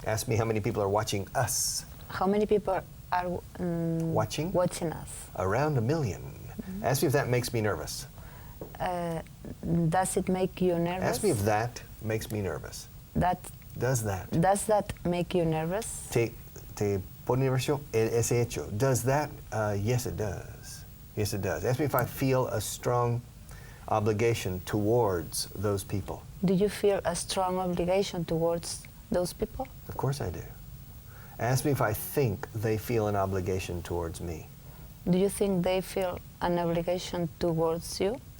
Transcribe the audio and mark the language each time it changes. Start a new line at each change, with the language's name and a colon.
English: Ask me how many people are watching us. How many people are watching us? Around 1 million. Mm-hmm. Ask me if that makes me nervous. Does it make you nervous? Ask me if that makes me nervous. Does that make you nervous?
Spanish: Te pone nervioso ese hecho.
English: Does that? Yes, it does. Yes, it does. Ask me if I feel a strong obligation towards those people. Do you feel a strong obligation towards those people? Of course I do. Ask me if I think they feel an obligation towards me. Do you think they feel an obligation towards you?